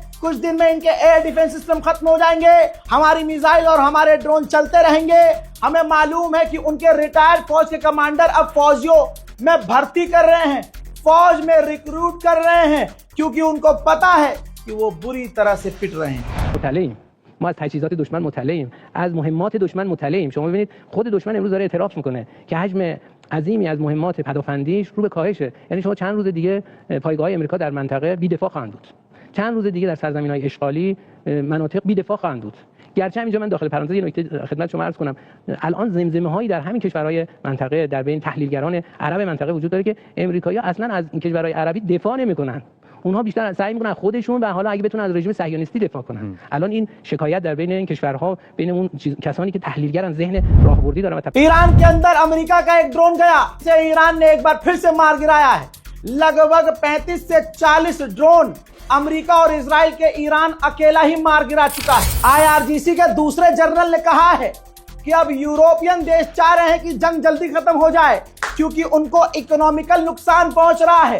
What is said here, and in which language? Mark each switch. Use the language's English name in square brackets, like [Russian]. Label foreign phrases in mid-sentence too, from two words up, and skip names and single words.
[Hindi] कुछ दिन में इनके [English] air defense system [Hindi] खत्म हो जाएंगे, हमारी मिसाइल और हमारे ड्रोन चलते रहेंगे. हमें मालूम है कि उनके रिटायर्ड फौज के कमांडर अब फौजियों में भर्ती कर रहे हैं, फौज में रिक्रूट कर रहे हैं, क्योंकि उनको पता है कि वो बुरी तरह से पिट रहे हैं. [Persian] مطلعیم. ما از تجهیزات دشمن مطلعیم، از مهمات دشمن مطلعیم. شما ببینید خود دشمن امروز داره اعتراف میکنه که حجم عظیمی از مهمات پدافندیش رو به کاهشه. یعنی شما چند روز دیگه پایگاه‌های آمریکا در منطقه بی‌دفاع خواهند بود. چند روز دیگه در سرزمین‌های اشغالی مناطق بی‌دفاع خواهند بود. گرچه اینجا من داخل پرانتز یه نکته خدمت شما عرض کنم، الان زمزمه‌هایی در همین کشورهای منطقه در بین تحلیلگران عرب منطقه وجود داره که امریکایی‌ها اصلا از این کشورهای عربی دفاع نمی‌کنن. اونها بیشتر سعی می‌کنن خودشون و حالا اگه بتونن از رژیم صهیونیستی دفاع کنن. الان این شکایت در بین این کشورها بین اون کسانی که تحلیلگرن ذهن راهبردی دارن. [Hindi] ईरान के अंदर अमेरिका का एक ड्रोन गया, से ईरान ने एक बार फिर से मार गिराया है. लगभग 35 से 40 ड्रोन अमेरिका और इजराइल के ईरान अकेला ही मार गिरा चुका है. IRGC के दूसरे जनरल ने कहा है कि अब यूरोपियन देश चाह रहे हैं कि जंग जल्दी खत्म हो जाए क्योंकि उनको इकोनॉमिकल नुकसान पहुंच रहा है.